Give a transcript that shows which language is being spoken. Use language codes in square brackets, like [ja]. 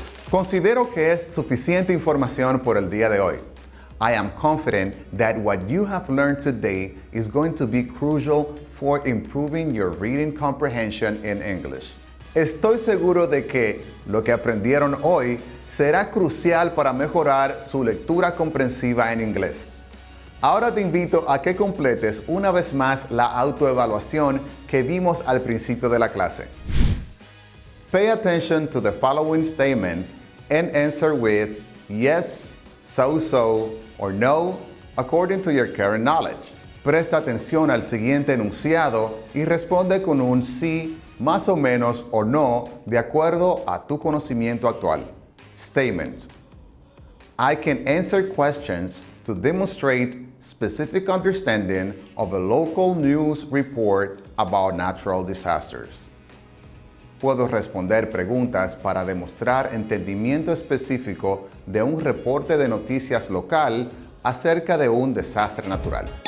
[es] Considero que es suficiente información por el día de hoy. [en] I am confident that what you have learned today is going to be crucial for improving your reading comprehension in English. [es] Estoy seguro de que lo que aprendieron hoy será crucial para mejorar su lectura comprensiva en inglés. Ahora te invito a que completes una vez más la autoevaluación que vimos al principio de la clase. [en] Pay attention to the following statement and answer with yes, so, or no, according to your current knowledge. [es] Presta atención al siguiente enunciado y responde con un sí, más o menos o no, de acuerdo a tu conocimiento actual. [en] Statement. I can answer questions to demonstrate specific understanding of a local news report about natural disasters. [es] Puedo responder preguntas para demostrar entendimiento específico de un reporte de noticias local acerca de un desastre natural.